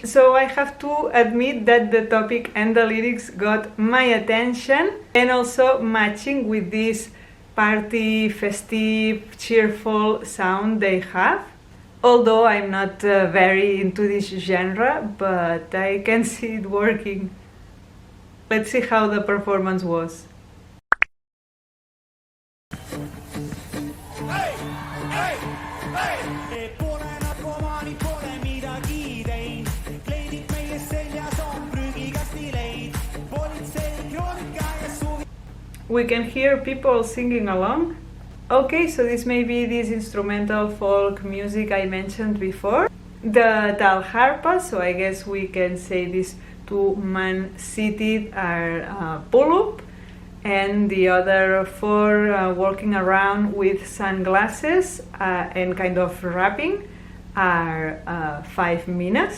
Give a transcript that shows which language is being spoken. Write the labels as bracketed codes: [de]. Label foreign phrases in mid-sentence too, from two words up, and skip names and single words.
[en] So I have to admit that the topic and the lyrics got my attention, and also matching with this party, festive, cheerful sound they have. Although I'm not very into this genre, but I can see it working. Let's see how the performance was. Hey, hey, hey. [et] Pole narkomaani, pole midagi teinud. Kleidid meie seljas on prügikasti leid. Politsei kroonika ja suvi. [en] we can hear people singing along. Okay, so this may be this instrumental folk music I mentioned before. The talharpa, so I guess we can say these two men seated are Puulup, and the other four walking around with sunglasses and kind of rapping are 5miinust.